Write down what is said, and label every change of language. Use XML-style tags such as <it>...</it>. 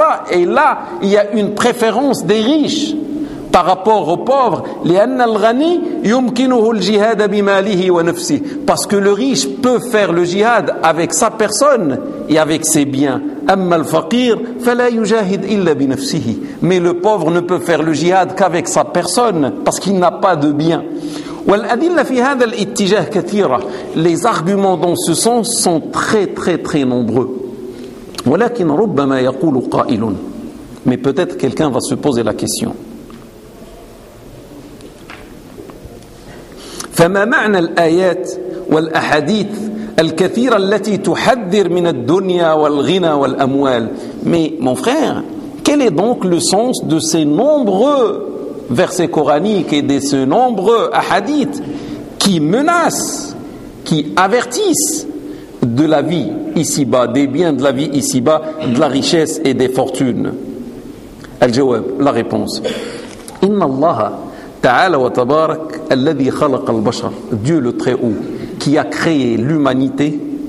<fr>Et là, il y a une préférence des riches par rapport aux pauvres. Parce que le riche peut faire le jihad avec sa personne et avec ses biens.</fr> <ar>أما الفقير فلا يجاهد إلا بنفسه.</ar> <fr>Mais le pauvre ne peut faire le jihad qu'avec sa personne parce qu'il n'a pas de bien.</fr> <ar>والأدلة في هذا الاتجاه كثيرة.</ar> <fr>Les arguments dans ce sens sont très très très nombreux.</fr> <ar>ولكن ربما يقول قائل.</ar> <fr>Mais peut-être quelqu'un va se poser la question.</fr> <ar>فما معنى الآيات والأحاديث الكثيرة التي تحذر من الدنيا والغنى والأموال.</ar> <fr>Mais mon frère, quel est donc le sens de ces nombreux versets coraniques et de ces nombreux hadiths qui menacent, qui avertissent de la vie ici-bas, des biens de la vie ici-bas, de la richesse et des fortunes.</fr> <ar>الجواب,</ar> <fr>la réponse.</fr> <ar>إن الله تعالى وتبارك الذي خلق البشر.</ar> <fr>Dieu le Très-Haut qui a créé l'humanité.</fr>